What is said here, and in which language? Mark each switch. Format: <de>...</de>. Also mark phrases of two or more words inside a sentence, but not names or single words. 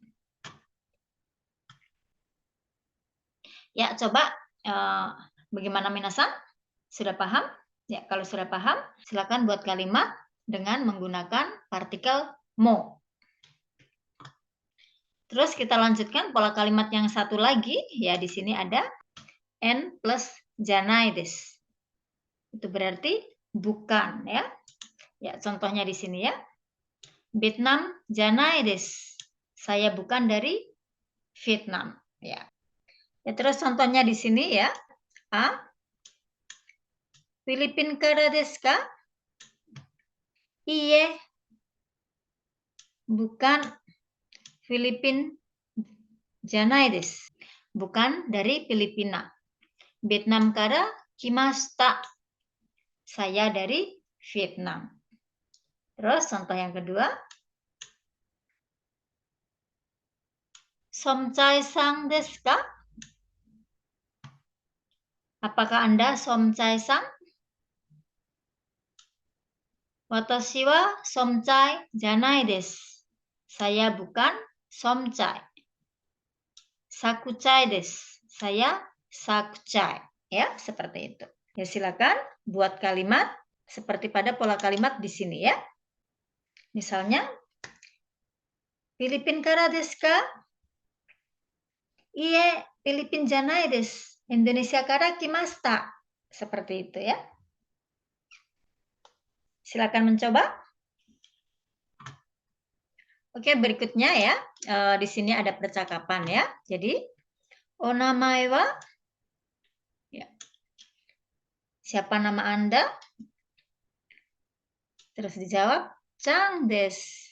<id>Ya, coba bagaimana minasan? Sudah paham? Ya, kalau sudah paham, silakan buat kalimat dengan menggunakan partikel mo. Terus kita lanjutkan pola kalimat yang satu lagi, ya di sini ada n plus</id> <ja>じゃないです.</ja> <id>Itu berarti bukan, ya. Ya, contohnya di sini ya.</id> <ja>ベトナムじゃないです.</ja> <id>Saya bukan dari Vietnam, ya. Ya, terus contohnya di sini ya.</id> <ja>あ、フィリピンからですか? Iye. Bukan フィリピンじゃないです.</ja> <id>Bukan dari Filipina.</id> <ja>ベトナムから来ました.</ja> <id>Saya dari Vietnam. Terus contoh yang kedua.</id> <ja>ソムチャイさんですか?</ja> <id>Apakah Anda somchai-sang?</id> <ja>私はソムチャイじゃないです.</ja> <id>Saya bukan somchai.</id> <ja>サクチャイです.</ja> <id>Saya sakuchai. Ya, seperti itu. Ya, silakan buat kalimat seperti pada pola kalimat di sini ya.</id> <ja>Misalnya, フィリピンからですか? いいえ、フィリピンじゃないです. インドネシアから来ました.</ja> <id>Seperti itu ya. Silakan mencoba. Oke, berikutnya ya. Di sini ada percakapan ya. Jadi,</id> <ja>お名前は?</ja> <id>Ya. Siapa nama Anda? Terus dijawab,</id> <ja>チャンです.</ja>